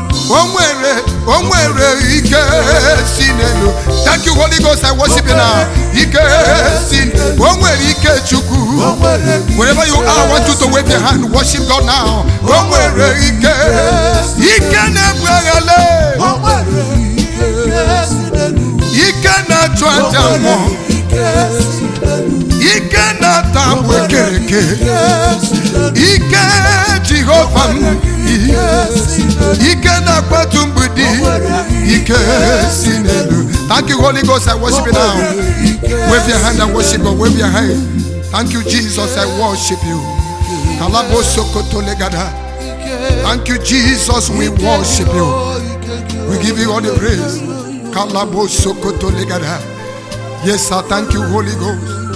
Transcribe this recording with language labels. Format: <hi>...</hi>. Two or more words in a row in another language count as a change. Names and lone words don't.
<ig>O nwere, o nwere ike si n'elu.</ig> <en>Thank you, Holy Ghost. I worship you now.</en> <ig>Ike si n'elu. O nwere ike Chukwu.</ig> <en>Wherever you are, I want you to wave your hand. Worship God now.</en> <ig>O nwere ike. Ike na-ebu agha lee. Ike na-achụ aja mmụọ. Ike na-ata agbụ ekereke. Ike Jehova m. Ike na-akpatu mgbidi. Ike si n'elu.</ig> <en>Thank you, Holy Ghost. I worship you now. Wave your hand and worship God. Wave your hand. Thank you, Jesus. I worship you. Kalabo Sokoto Legada. Thank you, Jesus. We worship you. We give you all the praise. Kalabo Sokoto Legada. Yes, sir. Thank you, Holy Ghost.</en>